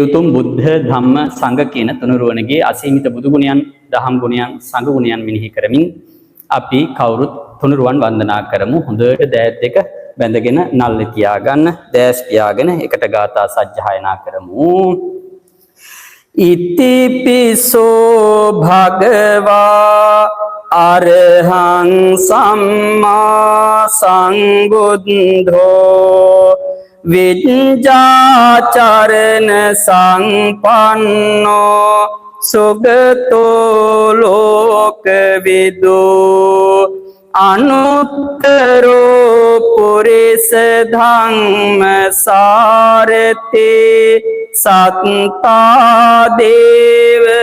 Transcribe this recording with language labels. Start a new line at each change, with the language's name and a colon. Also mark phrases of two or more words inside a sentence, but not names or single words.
Sinhala: උතුම් බුද්ධ ධම්ම සංඝ කියන තුනුරුවනගේ අසීමිත බුදු ගුණයන් දහම් ගුණයන් සංඝ ගුණයන් මෙනෙහි කරමින් අපි කවුරුත් තුනුරුවන් වන්දනා කරමු හොඳට දෑත් දෙක බැඳගෙන නල්ලේ තියාගන්න දෑස් පියාගෙන එකට ගාථා සජ්ජායනා කරමු
Pali: ඉතිපිසෝ භගවා අරහං සම්මා සංබුද්ධෝ විඤ්ඤාචරණ සංපන්නෝ සුගතෝ ලෝකවිදු අනුත්තරෝ පුරිස ධම්ම සාරතේ සත්තා දේව